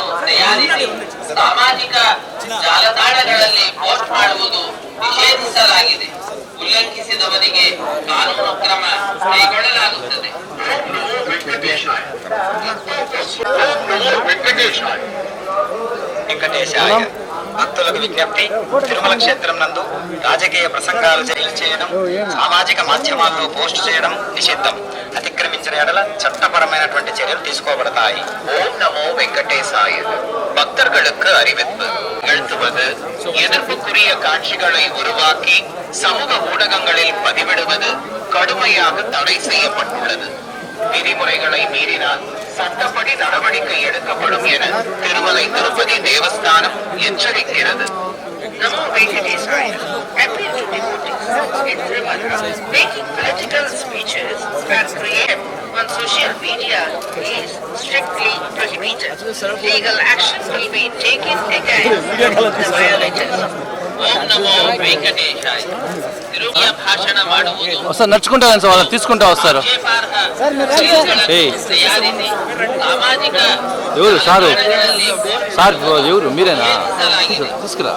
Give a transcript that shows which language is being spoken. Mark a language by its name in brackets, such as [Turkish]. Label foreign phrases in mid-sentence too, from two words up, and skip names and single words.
[Kannada] ತಯಾರಿಸಿ ಸಾಮಾಜಿಕ ಜಾಲತಾಣಗಳಲ್ಲಿ ಪೋಸ್ಟ್ ಮಾಡುವುದು ನಿಷೇಧಿಸಲಾಗಿದೆ. ಉಲ್ಲಂಘಿಸಿದವರಿಗೆ ಕಾನೂನು ಕ್ರಮ ಕೈಗೊಳ್ಳಲಾಗುತ್ತದೆ. [Telugu] వెంకటేశాయ. భక్తులకు విజ్ఞప్తి, తిరుమల క్షేత్రం నందు రాజకీయ ప్రసంగాలు చేయడం, సామాజిక మాధ్యమాల్లో పోస్ట్ చేయడం నిషిద్ధం. అతిక్రమించిన ఎడల చట్టపరమైనటువంటి చర్యలు తీసుకోబడతాయి. [Tamil] ஓம் நமோ வெங்கடேசாய. பக்தர்களுக்கு அறிவிப்பு. எழுத்துவது, எதிர்ப்புக்குரிய காட்சிகளை உருவாக்கி சமூக ஊடகங்களில் பதிவிடுவது கடுமையாக தடை செய்யப்பட்டுள்ளது. விதிமுறைகளை மீறினால் சட்டப்படி நடவடிக்கை எடுக்கப்படும் என திருமலை திருப்பதி தேவஸ்தானம் எச்சரிக்கிறது. [Sanskrit] Namo Venkatesaya. [English] Appeal to devotees in Tirumala. Making political speeches and created on social media is strictly prohibited. Legal action will be taken against the violators. [Telugu] ఓం నమో వెంకటేశాయ. తిరుమల భాషణ ಮಾಡುವುದು వస్తారు నడుచుకుంటారు సార్, వాళ్ళని తీసుకుంటా వస్తారు. తయారిసి సామాజిక ఎవరు సారు సార్ ఎవరు మీరేనా? తీసుకురా.